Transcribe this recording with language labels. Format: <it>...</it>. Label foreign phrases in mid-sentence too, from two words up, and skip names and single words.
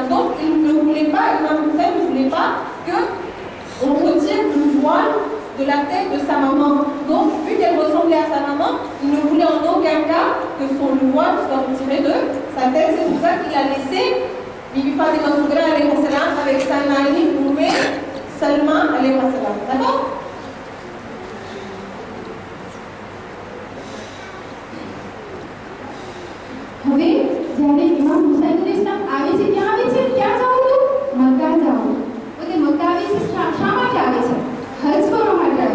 <fr>Donc, il ne voulait pas, Imam Hussein ne voulait pas qu'on retire le voile de la tête de sa maman. Donc, vu qu'elle ressemblait à sa maman, il ne voulait en aucun cas que son voile soit retiré de sa tête. C'est pour ça qu'il a laissé Bibi Fatima Sugra</fr> <ar>عليه سلام</ar> <fr>avec sa mari Umme Salma</fr> <ar>عليه سلام.</ar> <fr>D'accord?</fr> <gu>હવે જ્યારે ઇમામ હુસૈન</gu> <ar>عليه سلام</ar> <gu>આવે છે, ક્યાં આવે છે? ક્યાં જવું હતું? મક્કા જવું. પોતે મક્કા આવે છે શા માટે આવે છે? હજ કરવા માટે આવે છે.</gu>